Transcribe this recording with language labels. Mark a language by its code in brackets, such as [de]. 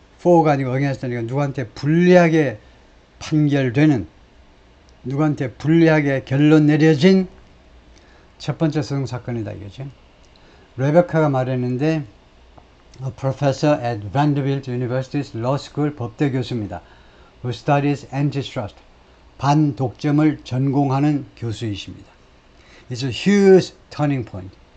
[ko] for가 아니고 against니까 누구한테 불리하게 판결되는, 누구한테 불리하게 결론 내려진 첫 번째 소송 사건이다 이거죠. 레베카가 말했는데 [en] a professor at Vanderbilt University's Law School [ko] 법대 교수입니다. [en] who studies antitrust, [ko] 반독점을 전공하는 교수이십니다. [en] It's a huge turning point.